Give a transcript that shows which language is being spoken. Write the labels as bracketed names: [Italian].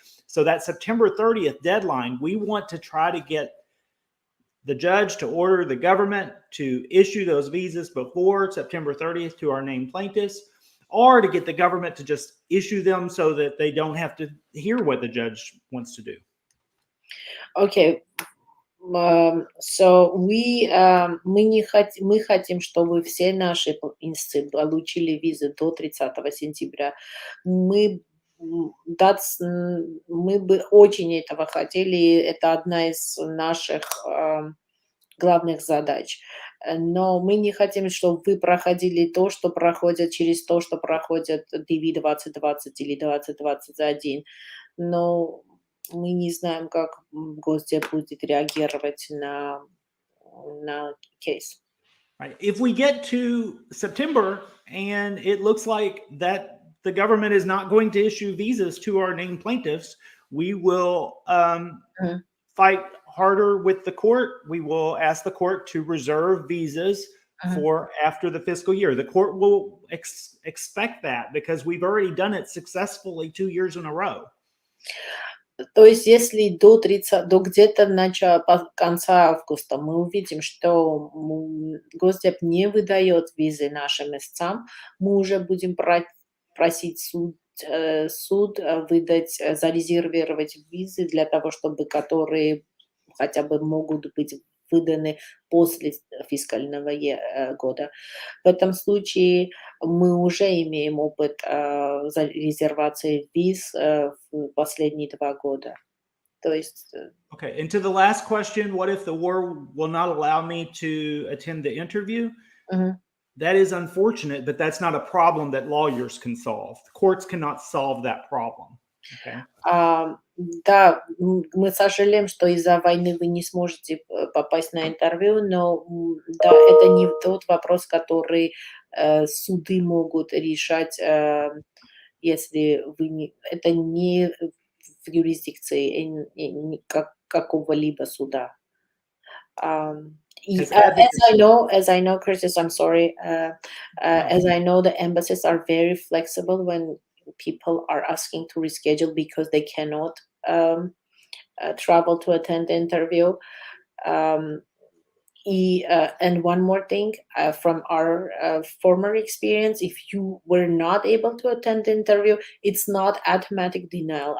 [English] So that September 30th deadline, we want to try to get the judge to order the government to issue those visas before September 30th to our named plaintiffs, or to get the government to just issue them so that they don't have to hear what the judge wants to do. Okay. So [Russian] мы хотим, чтобы все наши инсты получили визы до 30 сентября. Мы бы очень этого хотели, и это одна из наших главных задач. Но мы не хотим, чтобы вы проходили то, что проходят через то, что проходят DV 2020 или 2021. Но мы не знаем, как Госдеп будет реагировать на кейс. [English] Right. If we get to September and it looks like that the government is not going to issue visas to our named plaintiffs, we will fight harder with the court. We will ask the court to reserve visas for after the fiscal year. The court will expect that because we've already done it successfully 2 years in a row. [Russian] То есть, если до где-то конца августа мы увидим, что Госдеп не выдает визы нашим истцам, мы уже будем просить суд выдать, зарезервировать визы для того, чтобы которые хотя бы могут быть выданы после фискального года. В этом случае мы уже имеем опыт резервации виз в последние 2 года. То есть... [English] Okay, and to the last question, what if the war will not allow me to attend the interview? That is unfortunate, but that's not a problem that lawyers can solve. The courts cannot solve that problem. Okay. [Russian] Да, мы сожалеем, что из-за войны вы не сможете попасть на интервью, но да, это не тот вопрос, который суды могут решать, если вы не... Это не в юрисдикции какого-либо суда. [English] As I know, Curtis, I'm sorry. As I know, the embassies are very flexible when people are asking to reschedule because they cannot travel to attend the interview. And one more thing, from our former experience, if you were not able to attend the interview, it's not automatic denial.